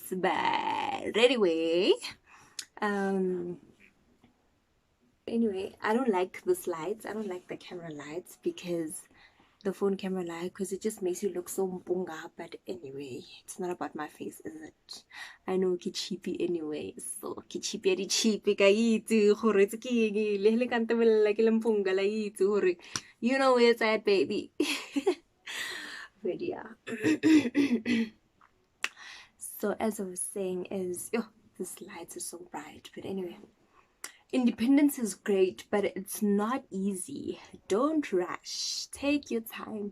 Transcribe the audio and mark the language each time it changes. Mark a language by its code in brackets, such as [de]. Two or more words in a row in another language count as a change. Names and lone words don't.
[en] But anyway, I don't like this lights. I don't like the camera lights, because the phone camera light, because it just makes you look so mpunga. But anyway, it's not about my face, is it? I know [tn] ke cheapy anyway, so ke cheapy ka itse gore tse ke le le ka ntebella ke le mpunga la itse gore [en] you know where it's at, baby. But yeah. So as I was saying is, this light is so bright. But anyway, independence is great, but it's not easy. Don't rush. Take your time.